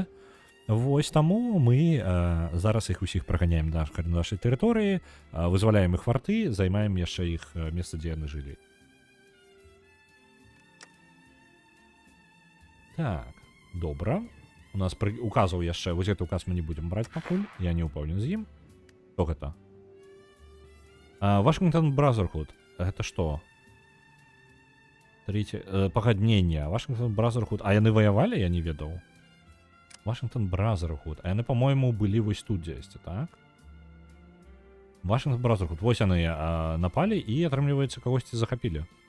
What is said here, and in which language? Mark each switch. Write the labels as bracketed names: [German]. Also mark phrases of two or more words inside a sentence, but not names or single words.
[Belarusian] Вось таму мы зараз іх усіх праганяем на нашай тэрыторыі, вызваляем іх фарты, займаем яшчэ іх месца, дзе яны жылі. Так, добра. У нас указаў яшчэ, вось гэты указ мы не будзем браць пакуль, я не ўпэўнен з ім. Што гэта? [Russian] Вашингтон Бразерхуд. Это что? [Belarusian] Пагаднення. Вашингтон Бразерхуд. А яны ваявалі, я не ведаў. Вашингтон Бразерхуд. А яны, по-моему, былі вось тут дзесьці, так? Вашингтон Бразерхуд. Вось яны напалі і, атрымліваецца, кагосьці захапілі.